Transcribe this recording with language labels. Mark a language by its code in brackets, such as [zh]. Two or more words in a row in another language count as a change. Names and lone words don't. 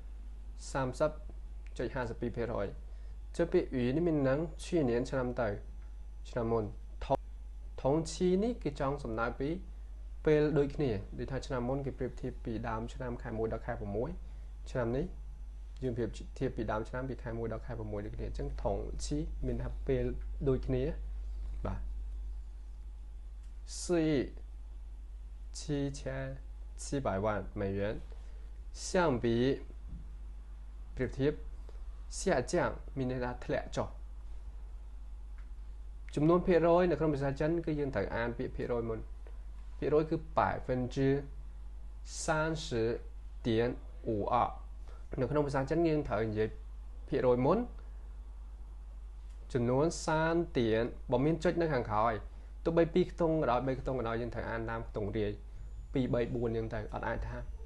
[km] 30.52%ចុះពាក្យនេះមាននឹង去年ឆ្នាំទៅឆ្នាំមុន同期នេះគេចង់សំដៅពីពេលដូចគ្នាដូចថាឆ្នាំមុនគេប្រៀបធៀបពីដើមឆ្នាំខែ1ដល់ខែ6ឆ្នាំនេះយើងប្រៀបធៀបពីដើមឆ្នាំពីខែ1ដល់ខែ6ដូចគ្នាអញ្ចឹង同期មានថាពេលដូចគ្នាបាទ [zh] 4 亿 7700万美元相比 [km] ប្រៀបធៀប下降មានន័យថាធ្លាក់ចុះចំនួនភាគរយនៅក្នុងភាសាចិនគឺយើងត្រូវអានពាក្យភាគរយមុនភាគរយគឺ 30.52%នៅក្នុងភាសាចិនយើងត្រូវនិយាយភាគរយមុនចំនួន30ទៀនបើមានចុចនៅខាងក្រោយទោះបី2ខ្ទង់ក៏ដោយ3ខ្ទង់ក៏ដោយយើងត្រូវអានតាមខ្ទង់រាយ2 3 4យើងទៅអត់អាចថា